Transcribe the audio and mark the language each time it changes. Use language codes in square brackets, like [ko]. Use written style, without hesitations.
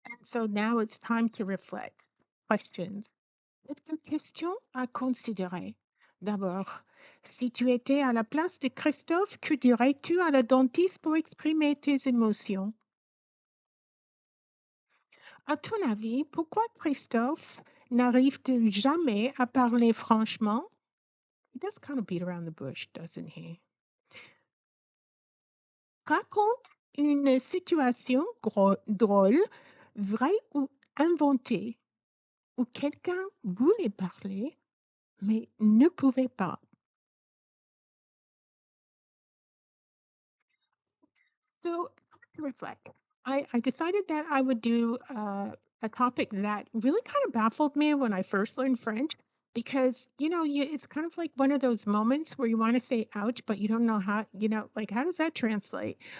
[en] And so now it's time to reflect. Questions. [fr] Quelques questions à considérer. D'abord, si tu étais à la place de Christophe, que dirais-tu à la dentiste pour exprimer tes émotions? À ton avis, pourquoi Christophe n'arrive-t-il jamais à parler franchement? [en] He does kind of beat around the bush, doesn't he? [fr] Raconte une situation drôle, vraie ou inventée, où quelqu'un voulait parler, mais ne pouvait pas. [en] So to reflect, I decided that I would do a topic that really kind of baffled me when I first learned French because, it's kind of like one of those moments where you want to say ouch, but you don't know how, like, how does that translate?